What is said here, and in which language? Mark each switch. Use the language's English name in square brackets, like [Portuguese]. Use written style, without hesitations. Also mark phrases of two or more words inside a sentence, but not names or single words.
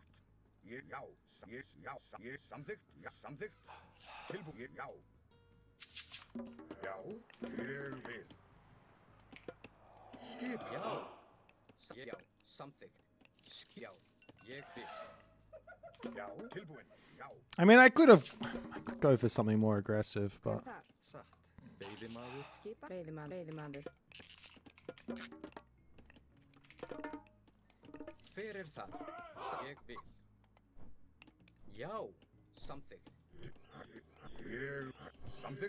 [Icelandic] Ég já. Ég já. Ég samþykkt. Já. Samþykkt. Tilbúin. Ég já. Já. Ég vil. Skip. Já. Já. Samþykkt. Já. Ég vil. Já. Tilbúin. Já. [English] I mean, I could go for something more aggressive, [Icelandic] Hver [English] but [Icelandic] er það? Satt. Veiðimaður. Skipa. Veiðimaður. Hver er það? Ég vil. Já. Samþykkt. Ég samþykkt.